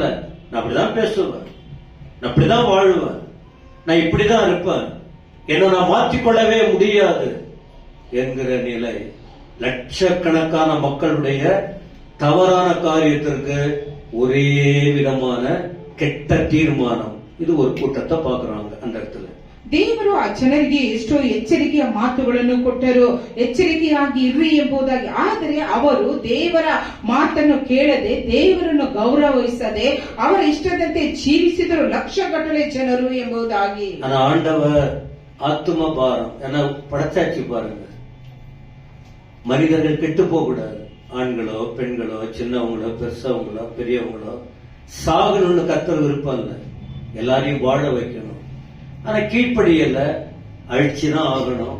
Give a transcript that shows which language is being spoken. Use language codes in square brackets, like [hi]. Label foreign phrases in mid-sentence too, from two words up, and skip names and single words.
[ta] நான் அப்படிதான் பேசுவேன், நான் அப்படிதான் வாழ்வேன், நான் இப்படிதான் இருப்பேன், என்ன நான் மாற்றிக்கொள்ளவே முடியாது என்கிற நிலை லட்சக்கணக்கான மக்களுடைய தவறான காரியத்திற்கு ஒரே விதமான கெட்ட தீர்மானம். இது ஒரு கூட்டத்தை பாக்குறாங்க அந்த இடத்துல. [kn] ದೇವರು ಆ ಜನರಿಗೆ ಎಷ್ಟೋ ಎಚ್ಚರಿಕೆಯ ಮಾತುಗಳನ್ನು ಕೊಟ್ಟರು, ಎಚ್ಚರಿಕೆಯಾಗಿ ಇರ್ರಿ ಎಂಬುದಾಗಿ. ಆದರೆ ಅವರು ದೇವರ ಮಾತನ್ನು ಕೇಳದೆ, ದೇವರನ್ನು ಗೌರವಿಸದೆ, ಅವರ ಇಷ್ಟದಂತೆ ಜೀವಿಸಿದರು ಲಕ್ಷಗಟ್ಟಲೆ ಜನರು ಎಂಬುದಾಗಿ. [ta] ஆண்டவர் ஆத்தும பாரம் என படைச்சாச்சு பாருங்க. மனிதர்கள் கெட்டு போக கூடாது. ஆண்களோ பெண்களோ சின்னவங்களோ பெருசவங்களோ பெரியவங்களோ சாகணும்னு கர்த்தர் விருப்பம் இல்லை, எல்லாரையும் வாழ வைக்கணும். ஆனா கீழ்ப்படியல, அழிச்சுதான் ஆகணும்.